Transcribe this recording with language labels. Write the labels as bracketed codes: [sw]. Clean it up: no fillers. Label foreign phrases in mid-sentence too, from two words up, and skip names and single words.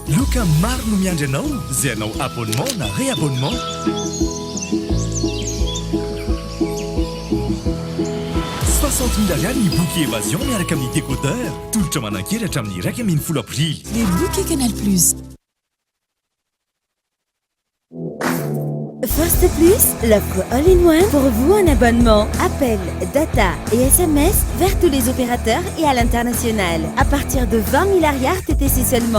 [mg] Loka maro no miandry anao zay anao abonnement na réabonnement. $60,000 ny [fr] bouquet évasion [mg] miaraka amin'ny décodeur. Tolotra manan-keratra amin'ny 1,10 avril. [fr] Les bouquets Canal Plus. First Plus, l'offre [en] all-in-one [fr] pour vous en abonnement, appel, data et SMS vers tous les opérateurs et à l'international. À partir de 20 milliards TTC seulement.